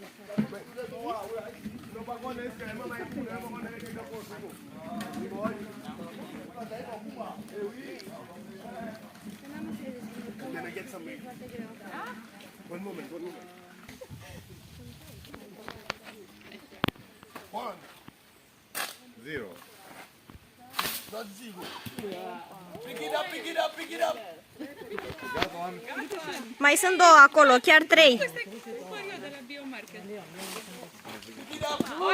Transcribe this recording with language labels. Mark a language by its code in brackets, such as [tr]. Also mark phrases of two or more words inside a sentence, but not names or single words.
[en] Can I get some mango? One moment. 1, 0. not 0. Pick it up. Got one. [ro] Mai sunt două acolo, chiar 3. [en] Pick it up.